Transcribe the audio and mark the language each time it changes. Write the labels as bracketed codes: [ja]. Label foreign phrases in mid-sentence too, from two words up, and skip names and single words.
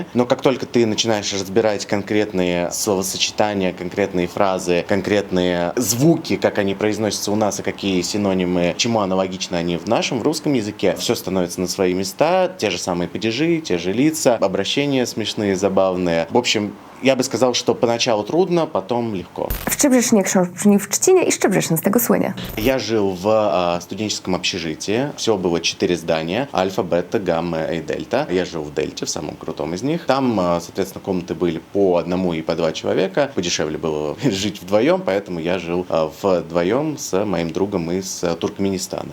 [ru] Но как только ты начинаешь разбирать конкретные словосочетания, конкретные фразы, конкретные звуки, как они произносятся у нас и какие синонимы, чему аналогичны они в нашем, в русском языке, все становится на свои места, те же самые падежи, те же лица, обращения смешные, забавные. В общем, я бы сказал, что поначалу трудно, потом легко. [pl] W Szczebrzeszynie książ brzmi w Trzcinie i Szczebrzeszyn z tego słynie. [ru] Я жил в студенческом общежитии. Всего было 4 здания. Альфа, бета, гамма и дельта. Я жил в дельте, в самом крутом из них. Там, соответственно, комнаты были по одному и по два человека. Подешевле было жить вдвоем, поэтому я жил вдвоем с моим другом из Туркменистана.